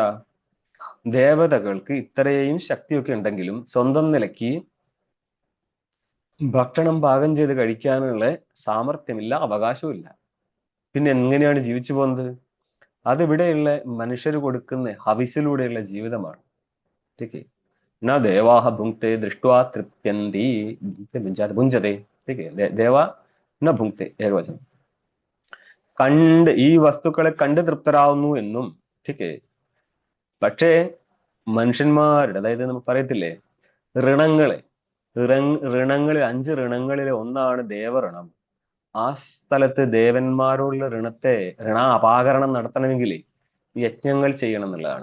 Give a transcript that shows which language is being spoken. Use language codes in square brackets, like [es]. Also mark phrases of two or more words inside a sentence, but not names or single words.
[ml] ദേവതകൾക്ക് ഇത്രയും ശക്തിയൊക്കെ ഉണ്ടെങ്കിലും സ്വന്തം നിലയ്ക്ക് ഭക്ഷണം പാകം ചെയ്ത് കഴിക്കാനുള്ള സാമർഥ്യമില്ല, അവകാശവും ഇല്ല. പിന്നെ എങ്ങനെയാണ് ജീവിച്ചു പോകുന്നത്? അതിവിടെയുള്ള മനുഷ്യർ കൊടുക്കുന്ന ഹവിസിലൂടെയുള്ള ജീവിതമാണ്. [hi] ठीक है [sa] न देवाः भुङ्क्ते दृष्ट्वा तृप्यन्ति भुञ्जते. [hi] ठीक है [sa] देवा न भुङ्क्ते ഏകവചനം. [ml] കണ്ട് ഈ വസ്തുക്കളെ കണ്ട് തൃപ്തരാവുന്നു എന്നും. [hi] ठीक है. [ml] പക്ഷേ മനുഷ്യന്മാരുടെ, അതായത് നമ്മൾ പറയത്തില്ലേ ഋണങ്ങളിൽ 5 ഋണങ്ങളിലെ ഒന്നാണ് ദേവഋണം. ആ സ്ഥലത്ത് ദേവന്മാരോടുള്ള ഋണാപാകരണം നടത്തണമെങ്കിൽ യജ്ഞങ്ങൾ ചെയ്യണം എന്നുള്ളതാണ്.